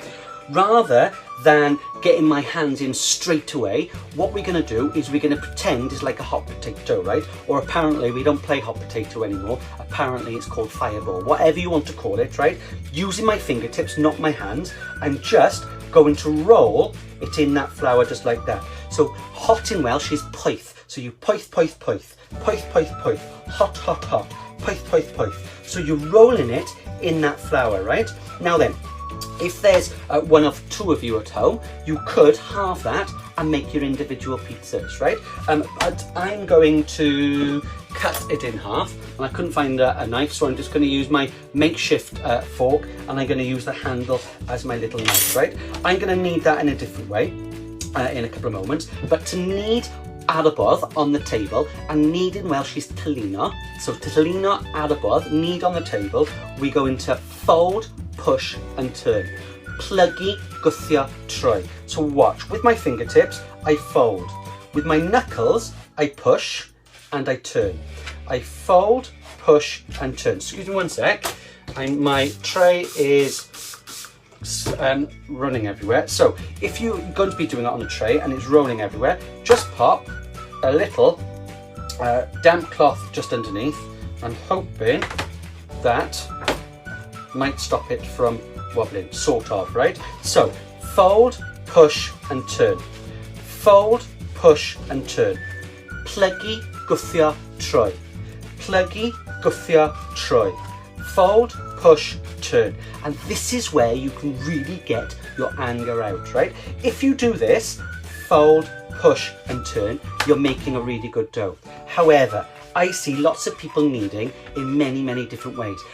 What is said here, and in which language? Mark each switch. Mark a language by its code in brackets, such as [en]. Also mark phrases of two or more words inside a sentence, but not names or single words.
[en] Rather than getting my hands in straight away, what we're going to do is we're going to pretend it's like a hot potato, right? Or apparently we don't play hot potato anymore. Apparently it's called fireball, whatever you want to call it, right? Using my fingertips, not my hands, I'm just going to roll it in that flour just like that. So hot in Welsh is poeth. So you poeth, hot, poeth. So you're rolling it in that flour, right? Now then, if there's one of 2 of you at home, you could halve that and make your individual pizzas, right? But I'm going to cut it in half, and I couldn't find a knife, so I'm just going to use my makeshift fork, and I'm going to use the handle as my little knife, right? I'm going to knead that in a different way in a couple of moments, but to knead arabodd on the table, and knead in Welsh is tylino. So [cy] tylino arabodd, [en] knead on the table, we go into fold, push and turn. [cy] Plygu, gwthio, troi. [en] So watch, with my fingertips, I fold. With my knuckles, I push and I turn. I fold, push and turn. Excuse me one sec. My tray is running everywhere. So if you're going to be doing it on a tray and it's rolling everywhere, just pop a little damp cloth just underneath. I'm hoping that might stop it from wobbling, sort of, right? So fold, push and turn. Fold, push and turn. [cy] Plygu, gwthio, troi. Plygu, gwthio, troi. [en] Fold, push, turn. And this is where you can really get your anger out, right? If you do this, fold, push and turn, you're making a really good dough. However, I see lots of people kneading in many different ways.